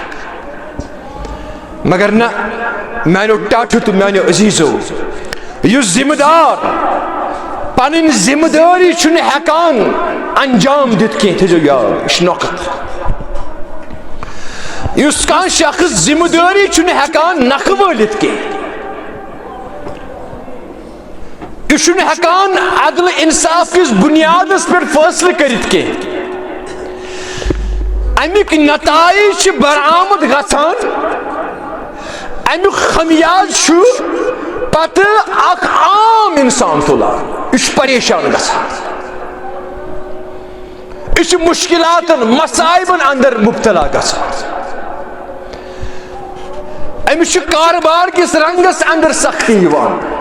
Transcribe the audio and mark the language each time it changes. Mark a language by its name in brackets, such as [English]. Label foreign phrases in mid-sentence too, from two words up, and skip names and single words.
[Kashmiri] مگر نہ میانو ٹاٹھو تو میانو عزیزو یس ذمہ دار پنن ذمہ داری چھن ہیکان انجام دت کی تھو یاد اس نقط یس کان شخص ذمہ داری چھن ہیکان نکھ ولت کی یہ چھن ہیکان عدل انصاف کس بنیاد پر فیصلہ کرت کی امیک نتائج برآمد گژھان امیک خمیاز چھو پتہ اخ عام انسان تلان یہ پریشان گژھان یہ مشکلات مصائبن اندر مبتلا گژھان امس کاروبار کس رنگس اندر سختی یوان